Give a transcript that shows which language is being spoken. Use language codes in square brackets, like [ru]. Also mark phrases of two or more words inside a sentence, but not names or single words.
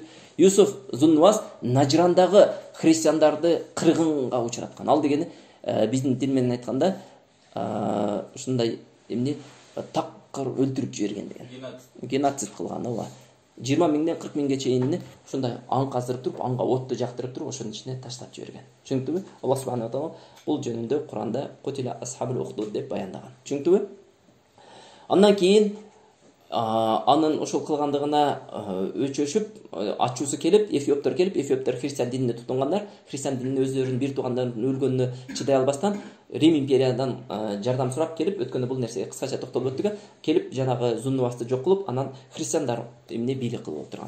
[ky] Юсуф Зуннуас Нажрандагы христиандарды кыргынга учураткан. Ал дегени биздин тил менен айтканда ушундай эмне такыр өлтүрүп жиберген деген. Геноцид кылган, ооба. 20 миңден 40 миңге чейин ушундай аң каздырып туруп, аңга отту жактырып туруп, ошонун ичине таштап жиберген. Түшүндүңүзбү? [ar] الله سبحانه وتعالى [ky] бул жөнүндө Куранда [ar] قتل أصحاب الأخدود [ky] деп баяндаган. Түшүндүңүзбү? Андан кийин анын ошол кылгандыгына өчөшүп, ачуусу келип, эфиоптор христиан динине тутунгандар. Христиан динин өздөрүнүн бир туугандарынын өлгөнүнө чыдай албастан Рим империядан жардам сурап келип, өткөндө бул нерсеге кыскача токтолуп өттүк, келип жанагы Зуннуасты жок кылып, анан христиандар эмне бийлик кылып отурган.